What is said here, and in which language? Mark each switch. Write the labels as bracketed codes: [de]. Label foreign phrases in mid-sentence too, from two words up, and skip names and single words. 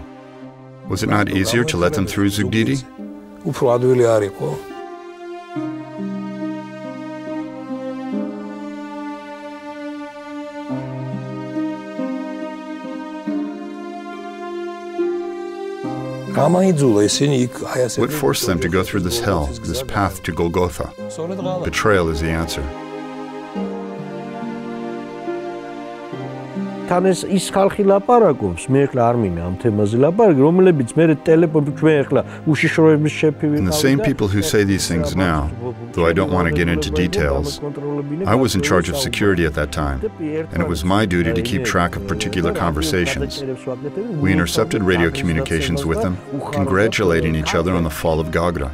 [en] Was it not easier to let them through Zugdidi? What forced them to go through this hell, this path to Golgotha? Betrayal is the answer. [ka] თან ის ხალხი ლაპარაკობს, მე ახლა არ მინა ამ თემაზე ლაპარაკი, რომლებიც მე ტელეფონში ჩვენ ახლა უშიშროების შეფი [en] And the same people who say these things now, though I don't want to get into details, I was in charge of security at that time, and it was my duty to keep track of particular conversations. We intercepted radio communications with them, congratulating each other on the fall of Gagra.